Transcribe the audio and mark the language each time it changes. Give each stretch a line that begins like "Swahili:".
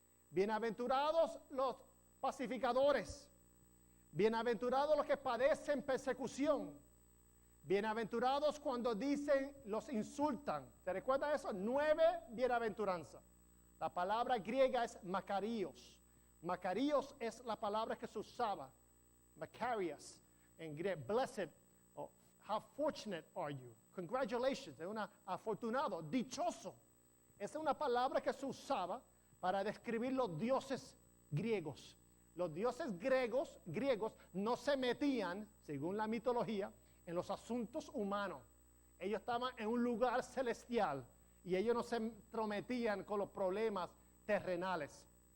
Spanish: Bienaventurados los pacificadores. Bienaventurados los que padecen persecución. Bienaventurados cuando los insultan. ¿Te recuerdas eso? 9 bienaventuranzas. La palabra griega es Makarios. Makarios es la palabra que se usaba. Makarios. En griego, blessed.
English: Oh, how fortunate are you? Congratulations.
Spanish: Es un afortunado, dichoso. Esa es una palabra que se usaba para describir los dioses griegos. Los dioses griegos no se metían, según la mitología, en los asuntos humanos. Ellos estaban en un lugar celestial y ellos no se entrometían con los problemas terrenales.